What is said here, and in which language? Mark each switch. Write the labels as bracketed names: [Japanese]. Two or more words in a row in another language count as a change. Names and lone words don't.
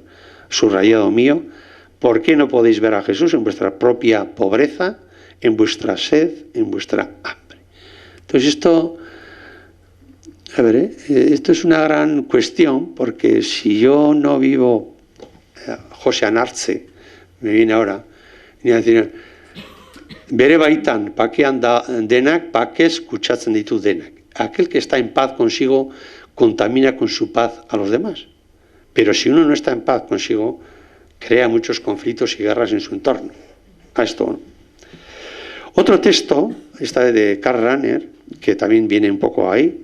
[Spanish] Subrayado mío, ¿por qué no podéis ver a Jesús en vuestra propia pobreza, en vuestra sed, en vuestra hambre? Entonces esto es una gran cuestión, porque si yo no vivo, José Anartze, me viene ahora, y decir, [Basque] bere baitan, [Spanish] pa que anda [Basque] denak, [Spanish] pa que [Basque] escuchatzen ditu denak. [Spanish] Aquel que está en paz consigo contamina con su paz a los demás. Pero si uno no está en paz consigo, crea muchos conflictos y guerras en su entorno. A esto, ¿no? Otro texto, esta de Karl Rahner, que también viene un poco ahí.